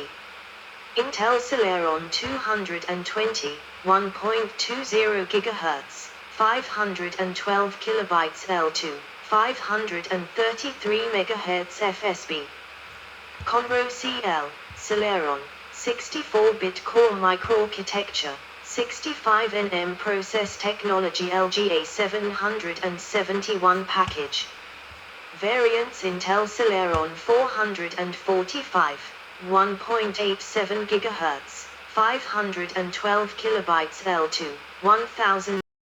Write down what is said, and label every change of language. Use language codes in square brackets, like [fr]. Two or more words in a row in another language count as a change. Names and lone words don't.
[en] Intel Celeron 220, 1.20 GHz, 512 KB L2, 533 MHz FSB. Conroe CL, Celeron, 64-bit core microarchitecture, 65 nm process technology LGA 771 package. Variants Intel Celeron 445, 1.87 GHz, 512 KB L2, 1000